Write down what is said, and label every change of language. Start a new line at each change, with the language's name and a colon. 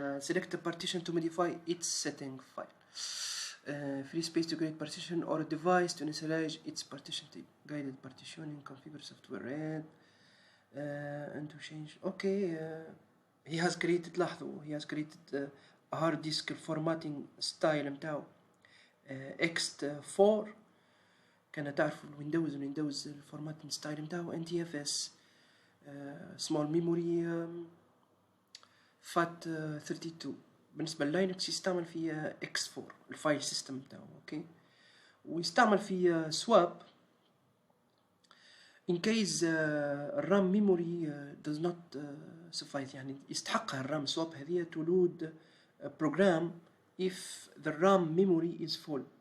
English: Select the partition to modify its setting file. Free space to create partition or a device to initialize its partition type. Guided partitioning, configure software read, and to change. Okay, he has created,
Arabic: لاحظوا,
English: he has created a hard disk formatting style متاعو X4.
Arabic: كان تعرفوا الويندوز الفورماتين ستايل متاعو NTFS small memory FAT 32. بالنسبة للاينكس يستعمل في X4 الفايل سيستم متاعو. اوكي، ويستعمل في
English: swap in case الرام memory does not suffice.
Arabic: يعني يستحقها الرام
English: swap هذه to load a program if the RAM memory is full.